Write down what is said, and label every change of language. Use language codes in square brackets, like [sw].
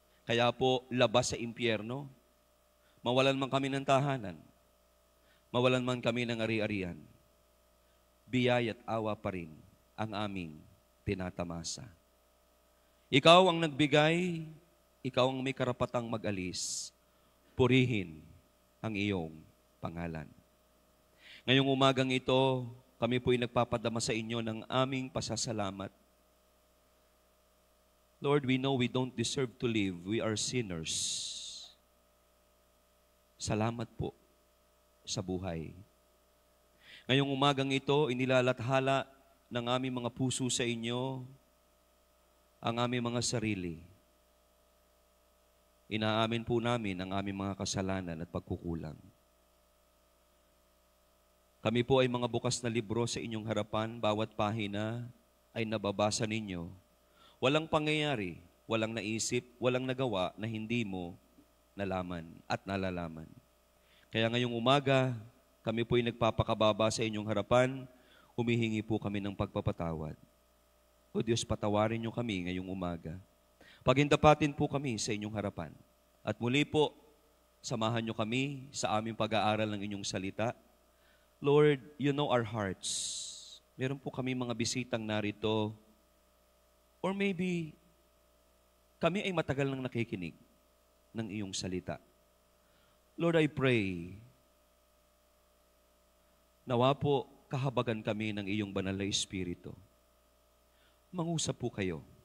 [tl] Kaya po, labas sa impyerno, mawalan man kami ng tahanan, mawalan man kami ng ari-arian, biyaya at awa pa rin ang aming tinatamasa. Ikaw ang nagbigay, ikaw ang may karapatang mag-alis, purihin ang iyong pangalan. Ngayong umagang ito, kami po'y nagpapadama sa inyo ng aming pasasalamat. [en] Lord, we know we don't deserve to live. We are sinners. [tl] Salamat po sa buhay. Ngayong umagang ito, inilalathala ng aming mga puso sa inyo ang aming mga sarili. Inaamin po namin ang aming mga kasalanan at pagkukulang. Kami po ay mga bukas na libro sa inyong harapan. Bawat pahina ay nababasa ninyo. Walang pangyayari, walang naisip, walang nagawa na hindi mo nalaman at nalalaman. Kaya ngayong umaga, kami po ay nagpapakababa sa inyong harapan. Humihingi po kami ng pagpapatawad. O Diyos, patawarin niyo kami ngayong umaga. Pagindapatin po kami sa inyong harapan. At muli po, samahan niyo kami sa aming pag-aaral ng inyong salita. [en] Lord, you know our hearts. [tl] Meron po kami mga bisitang narito. [en] Or maybe, [tl] kami ay matagal nang nakikinig ng iyong salita. [en] Lord, I pray, [tl] nawa po kahabagan kami ng iyong banal na Espiritu. Mangusap po kayo.